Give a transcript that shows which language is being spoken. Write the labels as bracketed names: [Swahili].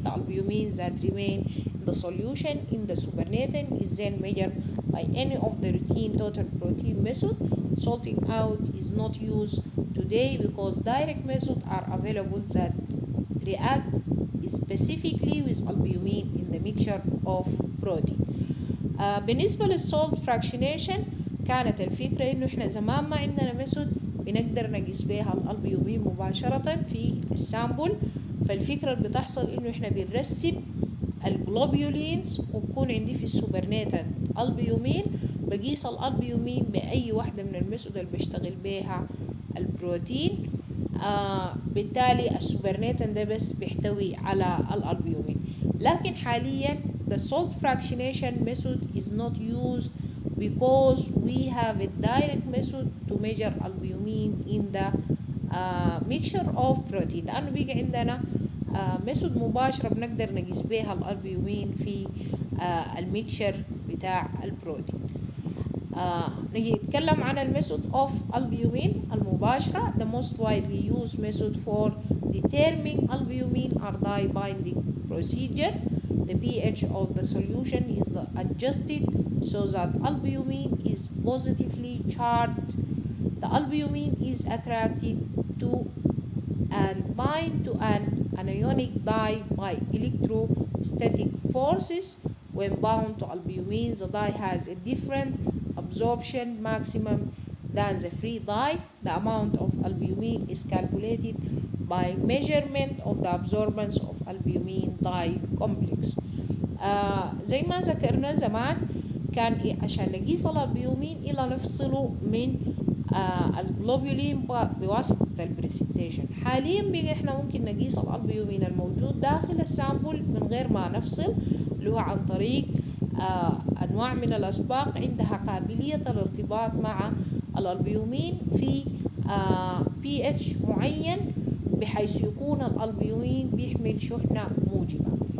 [English] The albumin that remain in the solution in the supernatant is then measured by any of the routine total protein method. Salting out is not used today because direct methods are available that react specifically with albumin in the mixture of protein. [Arabic] بالنسبة للسولت فراكشنيشن كانت الفكرة انه احنا زمان ما عندنا ميثود بنقدر نقيس بيها الالبيومين مباشرة في السامبل، فالفكرة اللي بتحصل انه احنا بنرسب الجلوبيولينز وبكون عندي في السوبرنيتن البيومين، بقيس الالبيومين باي واحدة من الميثود اللي بشتغل بيها البروتين. بالتالي السوبرنيتن ده بس بيحتوي على الالبيومين. لكن حاليا [English] the salt fractionation method is not used because we have a direct method to measure albumin in the mixture of protein، [Arabic] لأنه بيجي عندنا ميثود مباشرة بنقدر نقيس بيها الالبيومين في الميكشر بتاع البروتين. نيجي نتكلم عن الميثود [English] of albumin [Arabic] المباشرة. [English] The most widely used method for determining albumin are dye binding procedure. The pH of the solution is adjusted so that albumin is positively charged. The albumin is attracted to and bind to an anionic dye by electrostatic forces. When bound to albumin, the dye has a different absorption maximum than the free dye. The amount of albumin is calculated by measurement of the absorbance of albumin dye complex. [Arabic] زي ما ذكرنا زمان كان عشان نقيس الالبيومين إلا نفصله من الجلوبولين بواسطة البريسبتيشن. حاليا بقى احنا ممكن نقيس الالبيومين الموجود داخل السامبل من غير ما نفصل، اللي هو عن طريق أنواع من الأسباق عندها قابلية الارتباط مع الألبيومين في pH معين بحيث يكون الألبيومين بيحمل شحنة موجبة.